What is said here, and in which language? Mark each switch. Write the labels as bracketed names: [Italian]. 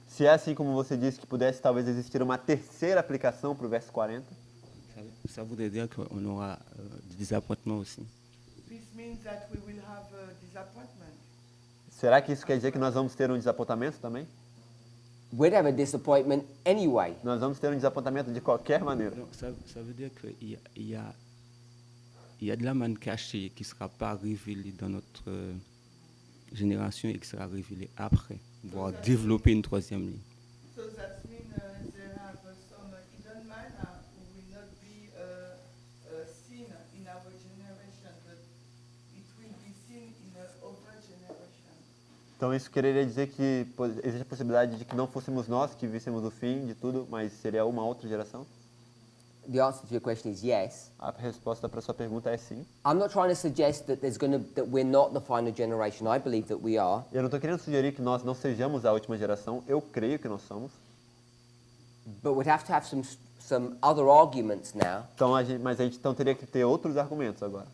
[Portuguese] Se é assim como você disse que pudesse talvez existir uma terceira aplicação para o verso 40, [French] ça voudrait dire qu'on aura des appointements aussi. [English] This means that we will have a disappointment. [Portuguese] será que isso quer dizer que nós vamos ter um desapontamento também? [English] We'd have a disappointment anyway. [Portuguese] Nós vamos ter um desapontamento de qualquer maneira. [French] Donc, ça veut dire qu'il y a de la manne cachée qui ne sera pas révélée dans notre génération et qui sera révélée après, voire développer une troisième ligne. [English] So that means there have some hidden manna who will not be seen in our generation, but it will be seen in other generation. [Portuguese] Então isso quereria dizer que existe a possibilidade de que não fôssemos nós que víssemos o fim de tudo, mas seria uma outra geração? [English] the answer to your question is yes. A resposta para sua pergunta é sim. I'm not trying to suggest that that we're not the final generation. I believe that we are. [Portuguese] Eu não estou querendo sugerir que nós não sejamos a última geração. Eu creio que nós somos. But we'd have to have some other arguments now, Então, mas a gente então teria que ter outros argumentos agora,